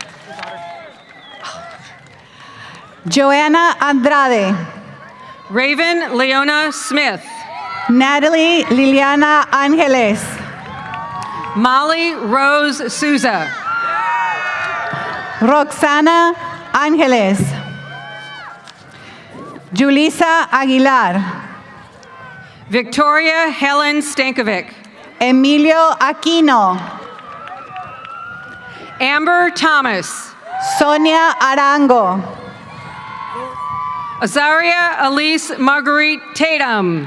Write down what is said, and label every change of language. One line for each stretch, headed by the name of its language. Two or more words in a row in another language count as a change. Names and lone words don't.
English: Joanna Andrade. Raven Leona Smith. Natalie Liliana Angeles. Molly Rose Souza. Roxana Angeles. Julissa Aguilar. Victoria Helen Stankovic. Emilio Aquino. Amber Thomas. Sonia Arango. Azaria Elise Marguerite Tatum.